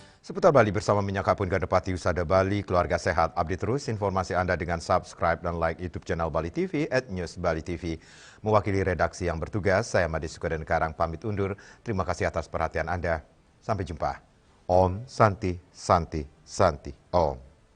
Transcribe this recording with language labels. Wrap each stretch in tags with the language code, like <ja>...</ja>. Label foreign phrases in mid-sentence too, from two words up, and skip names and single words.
<id>Seputar Bali bersama Minyak Kapun Gandapati Usada Bali, keluarga sehat. Update terus informasi Anda dengan subscribe dan like YouTube channel Bali TV @newsbali.tv. Mewakili redaksi yang bertugas, saya Made Sukoden Karang pamit undur. Terima kasih atas perhatian Anda. Sampai jumpa.</id> <sa>Om Santi Santi Santi Om.</sa>